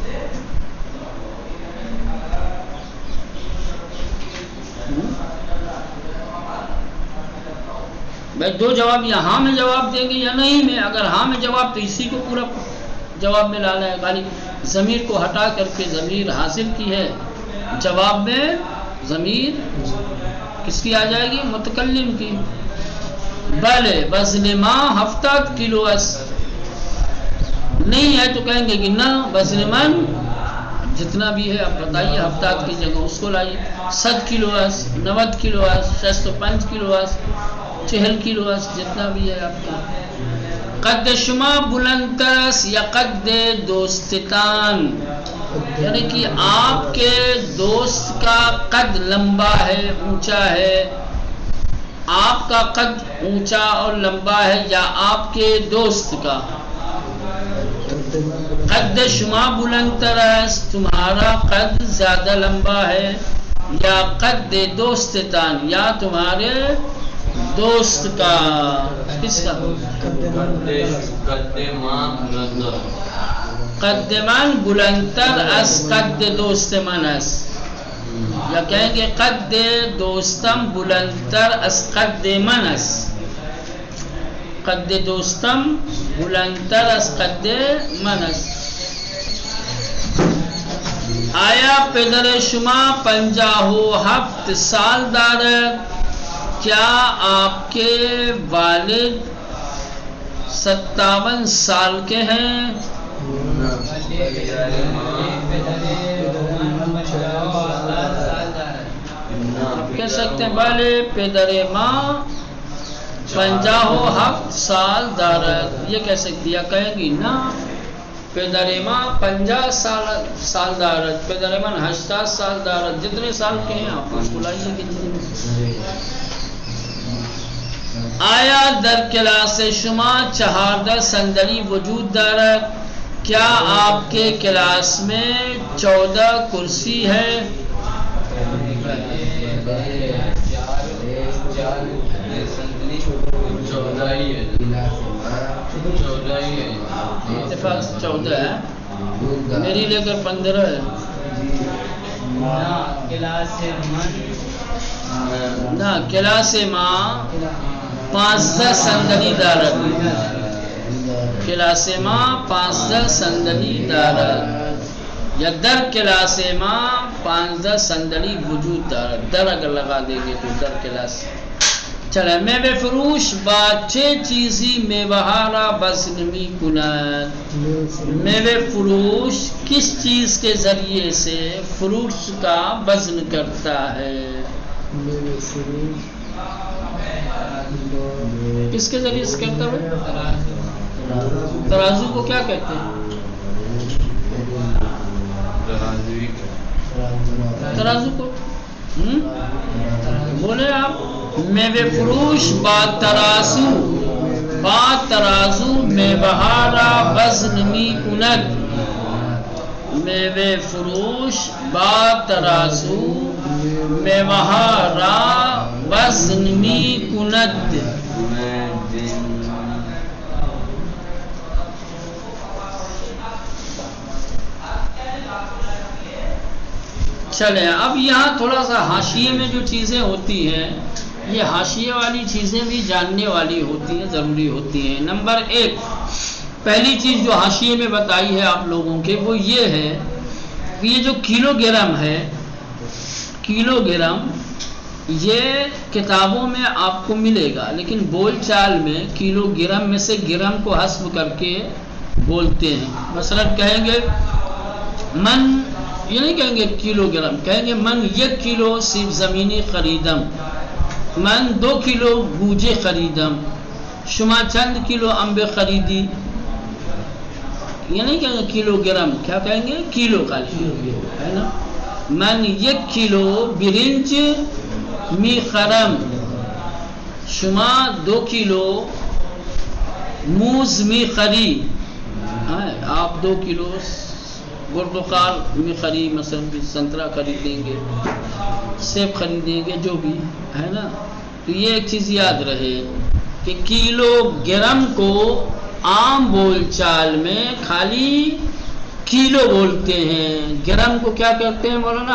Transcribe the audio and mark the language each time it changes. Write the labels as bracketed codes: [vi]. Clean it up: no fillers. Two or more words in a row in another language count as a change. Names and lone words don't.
[ur] بھائی دو جواب، یا ہاں میں جواب دیں گے یا نہیں میں. اگر ہاں میں جواب تو اسی کو پورا جواب میں لانا ہے. خالی ضمیر کو ہٹا کر کے ضمیر حاصل کی ہے، جواب میں ضمیر کس کی آ جائے گی؟ متکلم کی. [fa] بلے وزن ما 70 کلو است، [ur] نہیں ہے تو کہیں گے کہ نہ [fa] وزن من [ur] جتنا بھی ہے آپ بتائیے، 70 کی جگہ اس کو لائیے. [fa] 100 کلو است، 90 کلو است، 65 کلو است، 40 کلو است، [ur] جتنا بھی ہے آپ کا. [fa] قد شما بلندتر است یا قد دوستتان، [ur] یعنی کہ آپ کے دوست کا قد لمبا ہے، اونچا ہے. آپ کا قد اونچا اور لمبا ہے یا آپ کے دوست کا؟ [fa] قد شما بلندتر است، [ur] تمہارا قد زیادہ لمبا ہے، یا [fa] قد دوستتان [ur] یا تمہارے دوست کا. کس کا؟ [fa] قد من بلندتر از قد دوست من است، [ur] یا کہیں گے [fa] قد دوستم بلندتر از قد من است. قد دوستم بلندتر از قد من است. آیا پدر شما 57 سال دارد، [ur] کیا آپ کے والد 57 سال کے ہیں؟ آپ کہہ سکتے ہیں بھلے [fa] پدر ماں 57 سال دارد، [ur] یہ کہہ سکتی ہے. کہیں گی نا [fa] پدر ماں 50 سال دارد، پدر من 80 سال دارد، [ur] جتنے سال کے ہیں آپ اس کو لائیے گی. [fa] آیا در کلاس شما 14 صندلی وجود دارد، [ur] کیا آپ کے کلاس میں 14 کرسی ہے؟ اتفاق سے 14 ہے، میری لے کر 15 ہے نا. [fa] کلاس ماں 15 صندلی دارد، کلاس ماں 15 صندلی دارد، یا در کلاس ماں 15 صندلی وجود دارد. [ur] در اگر لگا دیں گے تو [fa] در کلاس. چلے میوه فروش با چه چیزی میوه را وزن می کند؟ میوه فروش [ur] کس چیز کے ذریعے سے فروٹس کا وزن کرتا ہے؟ [fa] میوه فروش [ur] کس کے ذریعے سے کرتا ہے؟ ترازو کو کیا کہتے ہیں؟ ترازو کو بولے آپ. [fa] میوه فروش با ترازو میوه را وزن می کند. میوه فروش با ترازو میوه را وزن می کند. [ur] چلیں اب یہاں تھوڑا سا حاشیے میں جو چیزیں ہوتی ہیں، یہ حاشیے والی چیزیں بھی جاننے والی ہوتی ہیں، ضروری ہوتی ہیں. نمبر 1 پہلی چیز جو حاشیے میں بتائی ہے آپ لوگوں کے وہ یہ ہے کہ یہ جو کلو گرم ہے، کلو گرم یہ کتابوں میں آپ کو ملے گا، لیکن بول چال میں کلو گرم میں سے گرم کو حذف کر کے بولتے ہیں. مثلا کہیں گے من، یہ نہیں کہیں گے کلو گرم، کہیں گے [fa] من 1 کلو سیب زمینی خریدم، من 2 کلو گوجه خریدم، شما چند کلو انب خریدی. [ur] یہ نہیں کہیں گے کلو گرم، کیا کہیں گے؟ کلو خالی ہے نا. [fa] من 1 کلو برنج می خرم، شما 2 کلو موز می خری. [ur] آپ 2 کلو برتقال میں خرید، مثلا سنترا خریدیں گے، سیب خریدیں گے، جو بھی ہے نا. تو یہ ایک چیز یاد رہے کہ کلو گرم کو عام بول چال میں خالی کلو بولتے ہیں، گرم کو کیا کرتے ہیں مولانا؟